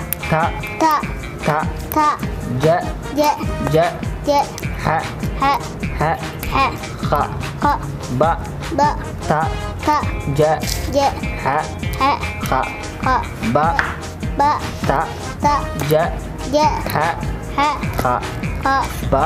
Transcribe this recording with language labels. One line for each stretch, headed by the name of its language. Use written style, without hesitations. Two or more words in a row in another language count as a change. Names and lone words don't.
Arabic: تا تا تا تا جا ج جا ج ح ح ح ح خ خ با ب تا تا جا ج ح ح خ خ با ب تا تا جا ج ح ح خ خ با